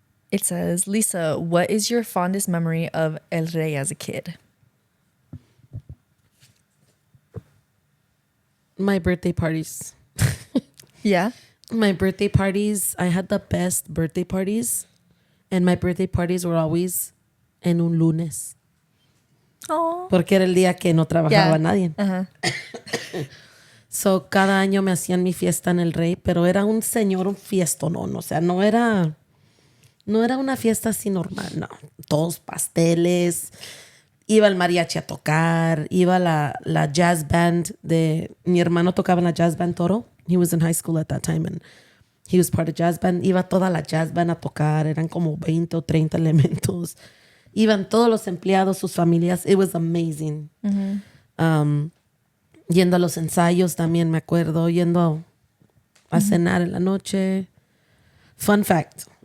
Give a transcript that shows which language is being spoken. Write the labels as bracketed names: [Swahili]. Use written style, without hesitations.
[English] It says, Lisa, what is your fondest memory of El Rey as a kid? My birthday parties. Yeah? My birthday parties, I had the best birthday parties. And my birthday parties were always [Spanish] en un lunes. Oh. Porque era el día que no trabajaba nadie. Uh-huh. So, cada año me hacían mi fiesta en El Rey, pero era un fiestonón. O sea, no era una fiesta así normal, no. Todos pasteles. Iba el mariachi a tocar. Iba la jazz band mi hermano tocaba en la jazz band Toro. [English] He was in high school at that time and he was part of jazz band. [Spanish] Iba toda la jazz band a tocar. Eran como 20 o 30 elementos. Iban todos los empleados, sus familias. [English] It was amazing. [Spanish] Mm-hmm. Yendo a los ensayos también, me acuerdo. Yendo a cenar en la noche. [English] Fun fact.